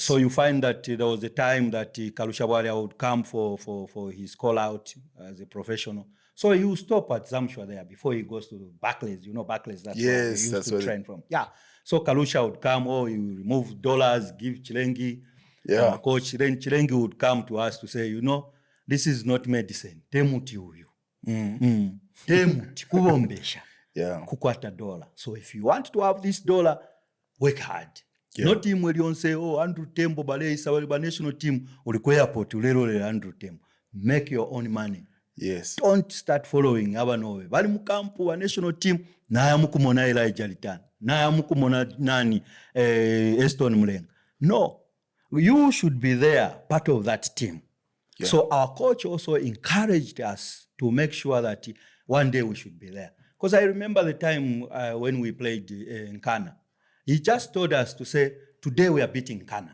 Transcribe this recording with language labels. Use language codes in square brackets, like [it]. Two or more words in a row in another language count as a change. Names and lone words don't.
[en] So you find that there was a time that Kalusha Waria would come for his call out as a professional. So he would stop at Zamshore there before he goes to Barclays. Barclays, that's where he used to train from. Yeah. So Kalusha would come, he would remove dollars, give Chilengi. Yeah. Coach, then Chilengi would come to us to say, this is not medicine. [bem] Temuti uyu. Temuti kubombesha. [en] Yeah. [bem] Kukwata dollar. [en] So if you want to have this dollar, work hard. Yeah. Not him where you say, Andrew Tembo, Balei, national team, or the airport, Andrew Tembo. Make your own money. Yes. Don't start following Abanove. [bem] Bali mukampu wa [en] national team, [bem] na mukumona Elijah Litan, na mukumona nani, Eston Mlenga. [en] No. You should be there, part of that team. Yeah. So our coach also encouraged us to make sure that one day we should be there. Because I remember the time when we played in Ghana. He just told us to say, today we are beating Ghana.